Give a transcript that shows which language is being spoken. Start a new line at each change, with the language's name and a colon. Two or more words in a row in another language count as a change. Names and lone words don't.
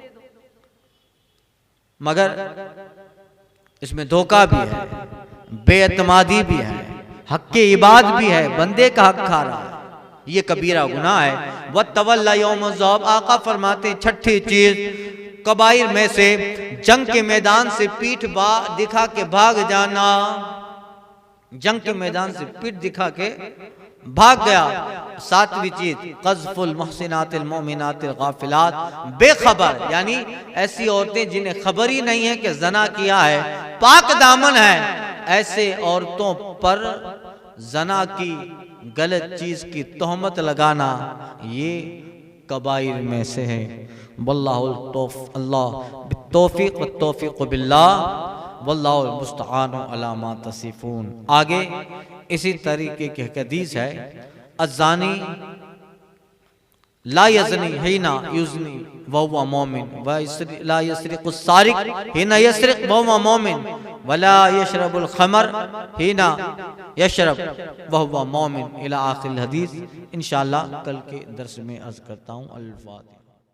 Hindi: मगर इसमें धोखा भी है, बेएतमादी भी है, हक के इबाद भी है, बंदे का हक खा रहा है, ये कबीरा गुनाह है।
Arabic: وتولى يوم زوب,
Hindi: आका फरमाते छठी चीज कबाइर में से जंग के मैदान से पीठ दिखा के भाग जाना। जंग के मैदान से पीठ दिखा के भाग गया। सातवीं चीज
Arabic: قذف المحصنات المؤمنات الغافلات,
Hindi: बेखबर, यानी ऐसी औरतें जिन्हें खबर ही नहीं है कि जना किया है, पाक दामन है, ऐसे औरतों पर जना की गलत चीज की तोहमत लगाना, ये कबाइर में से है।
Arabic: والله التوفيق وتوفيق بالله، والله المستعان على ما تصفون.
Hindi: आगे इसी तरीके की हदीस है,
Arabic: الزاني لا يزني حين يزني وهو مؤمن، ولا يسرق السارق حين يسرق وهو مؤمن، ولا يشرب الخمر حين يشرب وهو مؤمن، إلى آخر الحديث.
Hindi: इंशाअल्लाह कल के दर्स में अर्ज़ करता हूँ।
Arabic: الفاتحة.